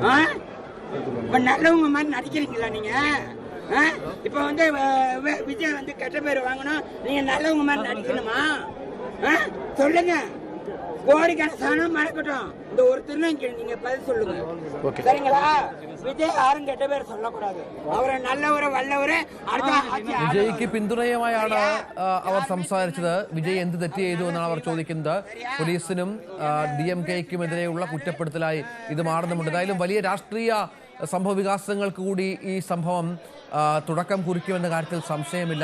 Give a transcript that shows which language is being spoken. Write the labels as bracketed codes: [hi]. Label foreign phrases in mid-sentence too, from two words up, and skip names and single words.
[ta] இப்ப நல்லவங்க மாதிரி நடிக்கிறீங்களா நீங்க? இப்ப வந்து விஜய் வந்து கெட்ட பேர் வாங்கணும், நீங்க நல்லவங்க மாதிரி நடிக்கணுமா? சொல்லுங்க. கோடிக்கணக்கான மறக்கட்டும், இந்த ஒரு திருநங்கை நீங்க பதில் சொல்லுங்க, சரிங்களா? [ml] വിജയ് ആരും കെട്ട പേര് சொல்லக்கூடாது. അവരെ നല്ലവരെ വല്ലവരെ വിജയ്ക്ക് പിന്തുണയുമായാണ് അവർ സംസാരിച്ചത്. വിജയ് എന്ത് തെറ്റ് ചെയ്തു എന്നാണ് അവർ ചോദിക്കുന്നത്. പോലീസിനും DMK-ക്കുമെതിരെയുള്ള കുറ്റപ്പെടുത്തലായി ഇത് മാറുന്നുണ്ട്. എന്തായാലും വലിയ രാഷ്ട്രീയ സംഭവ വികാസങ്ങൾക്ക് കൂടി ഈ സംഭവം തുടക്കം കുറിക്കുമെന്ന കാര്യത്തിൽ സംശയമില്ല.